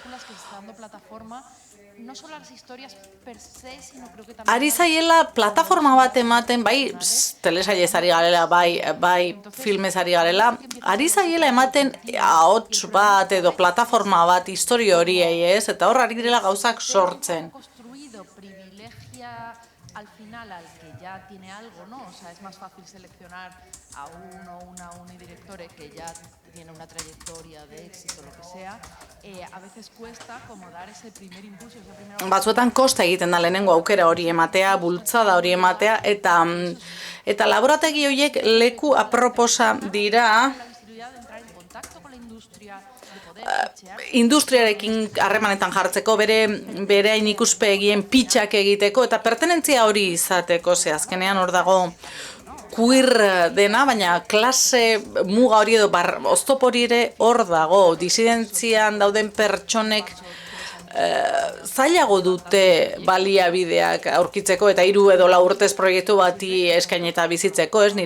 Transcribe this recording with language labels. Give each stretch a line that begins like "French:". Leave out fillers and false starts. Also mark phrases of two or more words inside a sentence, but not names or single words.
Basque: ari zaiela plataforma bat ematen, bai telesailez ari garela, bai filmez ari garela, ari zaiela ematen ahots bat edo plataforma bat historia horiei, ez? Eta hor ari direla gauzak sortzen.
Spanish: Al final al que ya tiene algo, ¿no? O sea, es más fácil seleccionar a uno o una unidirectore que ya tiene una trayectoria de éxito, lo que sea. A veces cuesta como dar ese primer impulso, esa primera...
Basque: Batzuetan kosta egiten da lehenengo aukera hori ematea, bultzada hori ematea, eta laborategi horiek leku aproposa dira industriarekin harremanetan jartzeko, bere hain ikuspegien pitxak egiteko, eta pertenentzia hori izateko, ze azkenean hor dago queer dena, baina klase muga hori edo oztopo hori ere hor dago, disidentzian dauden pertsonek zailago dute baliabideak aurkitzeko eta 3 edo 4 urtez proiektu bati eskaineta bizitzeko, ez?